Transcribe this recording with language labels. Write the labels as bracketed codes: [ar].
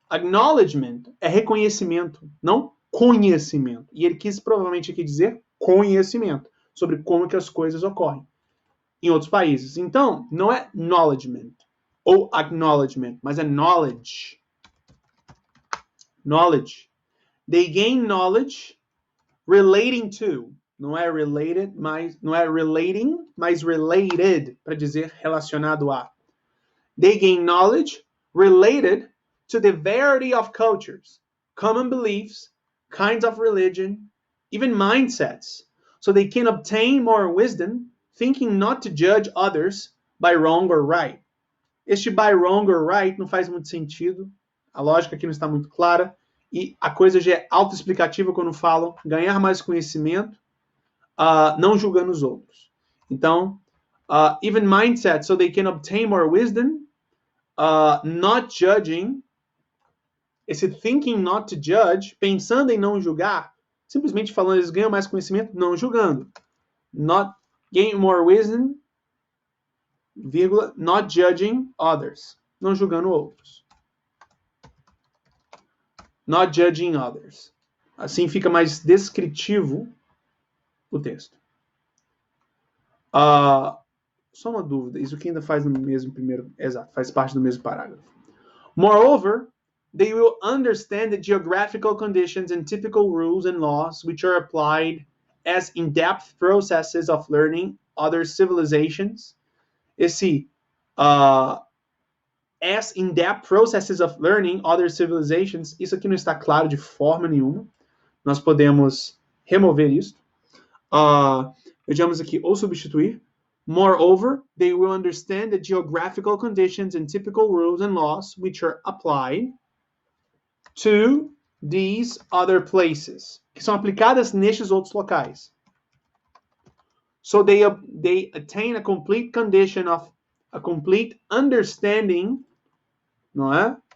[pt] Acknowledgement é reconhecimento, não conhecimento. E ele quis provavelmente aqui dizer conhecimento sobre como que as coisas ocorrem em outros países. Então, não é acknowledgement ou acknowledgement, mas é knowledge. [en] Knowledge. They gain knowledge relating to. [pt] Não é related, mas não é relating, mas related para dizer relacionado a. [en] They gain knowledge related to the variety of cultures, common beliefs, kinds of religion, even mindsets, so they can obtain more wisdom, thinking not to judge others by wrong or right. [pt] Este [en] by wrong or right [pt] não faz muito sentido, a lógica aqui não está muito clara, e a coisa já é autoexplicativa quando falam ganhar mais conhecimento, não julgando os outros. Então, [en] even mindset, so they can obtain more wisdom, not judging, [pt] esse [en] thinking not to judge, [pt] pensando em não julgar, simplesmente falando, eles ganham mais conhecimento não julgando. [en] Not gain more wisdom, vírgula, not judging others, [pt] não julgando outros. [en] Not judging others. [pt] Assim fica mais descritivo o texto. Só uma dúvida, isso aqui ainda faz no mesmo primeiro, exato, faz parte do mesmo parágrafo. [en] Moreover, they will understand the geographical conditions and typical rules and laws which are applied as in-depth processes of learning other civilizations. [pt] Esse [en] as in-depth processes of learning other civilizations, [pt] isso aqui não está claro de forma nenhuma. Nós podemos remover isso. Vejamos aqui, ou substituir, [en] Moreover, they will understand the geographical conditions and typical rules and laws which are applied to these other places, [pt] que são aplicadas nestes outros locais. [en] So they attain a complete condition of a complete understanding, [pt] não é?